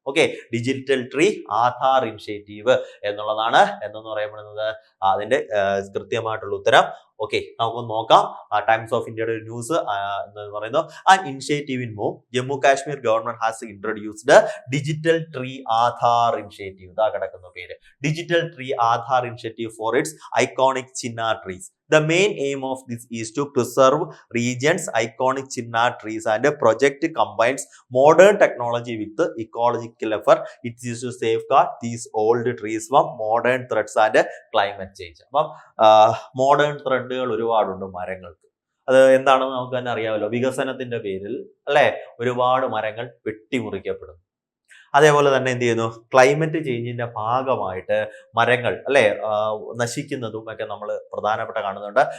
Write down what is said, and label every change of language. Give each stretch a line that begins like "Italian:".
Malayalam: Okay, digital tree Aadhaar initiative എന്നുള്ളതാണ് എന്തെന്ന് പറയപ്പെടുന്നത് അതിന്റെ കൃത്യമായിട്ടുള്ള ഉത്തരം. ഓക്കെ, നമുക്കൊന്ന് നോക്കാം. ടൈംസ് ഓഫ് ഇന്ത്യയുടെ ഒരു ന്യൂസ് എന്ന് പറയുന്നു,
English: An initiative in move Jammu Kashmir government has introduced digital tree Aadhaar initiative.
Malayalam: ഇതാ കിടക്കുന്ന പേര്,
English: Digital tree Aadhaar initiative for its iconic chinar trees. The main aim of this is to preserve regions' iconic chinar trees, and the project combines modern technology with the ecological effort. It is to safeguard these old trees from modern threats and climate change.
Malayalam: അപ്പം modern ത്രെഡുകൾ ഒരുപാടുണ്ട് മരങ്ങൾക്ക്. അത് എന്താണെന്ന് നമുക്ക് തന്നെ അറിയാമല്ലോ. വികസനത്തിന്റെ പേരിൽ അല്ലെ ഒരുപാട് മരങ്ങൾ വെട്ടിമുറിക്കപ്പെടുന്നു. അതേപോലെ തന്നെ എന്ത് ചെയ്യുന്നു, ക്ലൈമറ്റ് ചേഞ്ചിന്റെ ഭാഗമായിട്ട് മരങ്ങൾ നശിക്കുന്നതും ഒക്കെ നമ്മൾ പ്രധാനപ്പെട്ട കാണുന്നുണ്ട്.